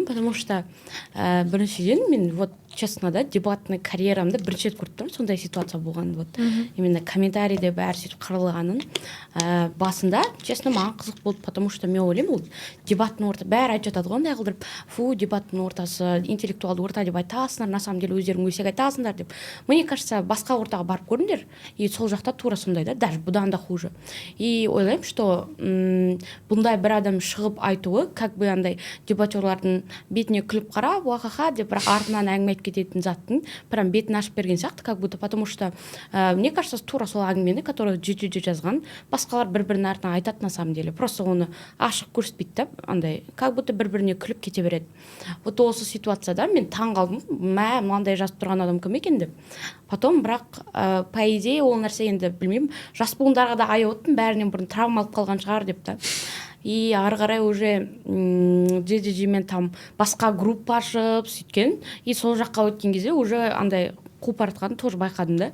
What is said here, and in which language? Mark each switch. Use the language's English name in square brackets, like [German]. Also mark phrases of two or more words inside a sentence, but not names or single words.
[Russian] Потому что [Kazakh] біріншіден мен [Russian] вот честно [Kazakh] да дебатный карьерамда бірінші рет көрдім сондай ситуация болған. [Russian] Вот именно [Kazakh] комментарийде бәрі сөйтіп қырылғанын басында честно маған қызық болды, [Russian] потому что [Kazakh] мен ойлаймын ол дебаттың орта бәрі айтып жатады ғой, ондай қылдырып фу дебаттың ортасы интеллектуалды орта деп айтасыңдар, [Russian] на самом деле [Kazakh] өздерің өсек айтасыңдар деп. [Russian] Мне кажется [Kazakh] басқа ортаға барып көріңдер, и сол жақта тура сондай да, даже бұдан да хуже. И ойлаймын, что бұндай бір адам шығып айтуы [Russian] как бы [Kazakh] андай дебатерлардың бетіне күліп қарап уахаха деп бірақ артынан әңгіме айтып кететін заттың прям бетін ашып берген сияқты, [Russian] как будто, потому что мне кажется [Kazakh] тура сол әңгімені, который жеже жазған, басқалар бір-бірінің артынан айтады [Russian] на самом деле, [Kazakh] просто оны ашық көрсетпейді да, андай [Russian] как будто [Kazakh] бір-біріне күліп кете береді. Вот осы ситуацияда мен таң қалдым, мынандай жазып тұрған адам кім екен деп. Потом бірақ [Russian] по идее [Kazakh] ол нәрсе енді білмеймін, жас буындарға да аяп отырмын, бәрінен бұрын травма алып қалған шығар деп та. И ары қарай уже мен там басқа группа ашып сөйткен, и сол жаққа өткен кезде уже андай қуып артқанын тоже байқадым да.